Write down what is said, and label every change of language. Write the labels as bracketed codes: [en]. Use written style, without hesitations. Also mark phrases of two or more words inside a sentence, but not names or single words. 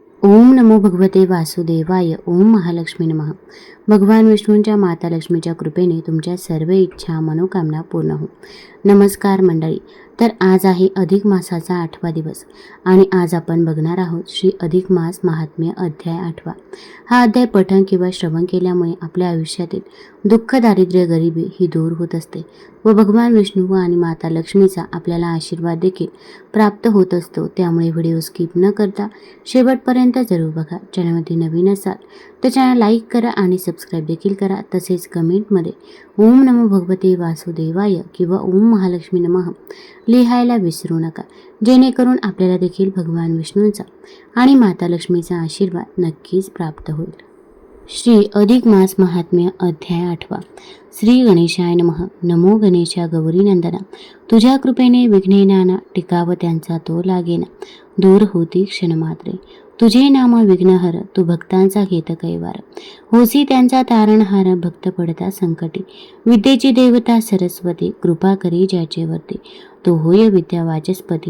[sa] ओम नमो भगवते वासुदेवाय. ओम महालक्ष्मी नमः. [mr] भगवान विष्णूंच्या माता लक्ष्मीच्या कृपेने तुमच्या सर्व इच्छा मनोकामना पूर्ण हो. नमस्कार मंडळी. तर आज आहे अधिक मासाचा 8वा दिवस आणि आज आपण बघणार आहोत श्री अधिक मास महात्म्य अध्याय 8वा. हा अध्याय पठण किंवा श्रवण केल्यामुळे आपल्या आयुष्यातील दुःख, दारिद्र्य, गरिबी ही दूर होत असते व भगवान विष्णू आणि माता लक्ष्मीचा आपल्याला आशीर्वाद देखील प्राप्त होत असतो. त्यामुळे [en] video skip [mr] न करता शेवटपर्यंत जरूर बघा. चॅनलमध्ये नवीन असाल तर [en] channel like [mr] करा आणि सबस्क्राईब देखील करा. तसेच कमेंटमध्ये [sa] ओम नमो भगवते वासुदेवाय [mr] किंवा [sa] ओम महालक्ष्मी नमः [mr] लिहायला विसरू नका, जेणेकरून आपल्याला देखील भगवान विष्णूंचा आणि माता लक्ष्मीचा आशीर्वाद नक्कीच प्राप्त होईल. श्री अधिक मास महात्म्य अध्याय 8वा. [sa] श्री गणेशाय नमः. [mr] नमो गणेशा गौरी नंदना. तुझ्या कृपेने विघ्ने नाना, टिकाव त्यांचा तो लागेना. दूर होती क्षणमात्रे, तुझे नाम विघ्नहर. तू भक्तांचा घेत कैवार, होसी त्यांचा तारणहार. भक्त पडता संकटी, विद्येची देवता सरस्वती. कृपा करी ज्याचेवरती, तो होय विद्या वाचस्पती.